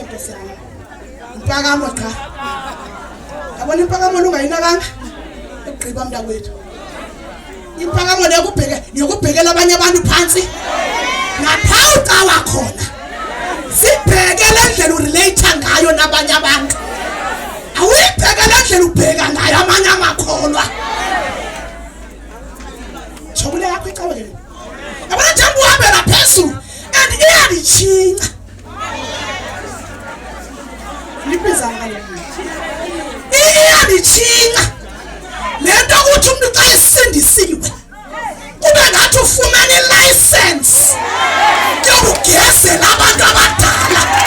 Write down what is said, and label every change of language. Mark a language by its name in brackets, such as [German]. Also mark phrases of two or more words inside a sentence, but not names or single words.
[Zulu] nkosana impakamo cha yabona impakamo ungayinakanga egqiba mntakwethu impakamo nekubhekela abanye abantu phansi napha ucawa khona sibhekele indlela urelate ngayo nabanye abantu awuyibhekele indlela ubheka ngayo amanye amakholwa [Xhosa] chobule yakho icawa lelo yabona jambu uhambela phezulu and iyalithinga libiza ngalo iyalithinga lento ukuthi umuntu xa esindisiwe kube ngathi ufumana ilicense yokugezela abantu abadala